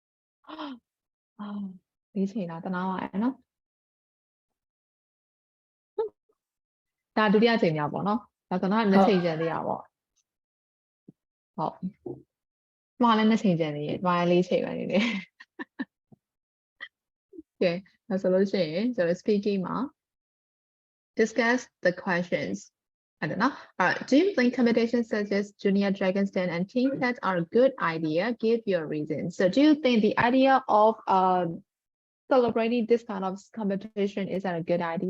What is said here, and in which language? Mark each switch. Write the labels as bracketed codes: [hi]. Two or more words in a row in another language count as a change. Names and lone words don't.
[my] ဒီချိန်လားတနာပါရဲ့နော်ဒါဒုတိယချိန်မြောက်ပေါ့နော်ဒါကနောက်နှစ်ချိန်ကျန်သေးရပေါ့ဟုတ်မှားလည်းနှစ်ချိန်ကျန်သေးရဲ့မှားလေးချိန်ပဲနေတယ် Okay ဒါဆိုလို့ရှိရင်ကျွန်တော် speaking မှာ [en] discuss the questions I don't know. Do you think competitions such as Junior Dragon's Den and King Sets are a good idea? Give your reasons. So do you think the idea of celebrating this kind of competition is that a good idea?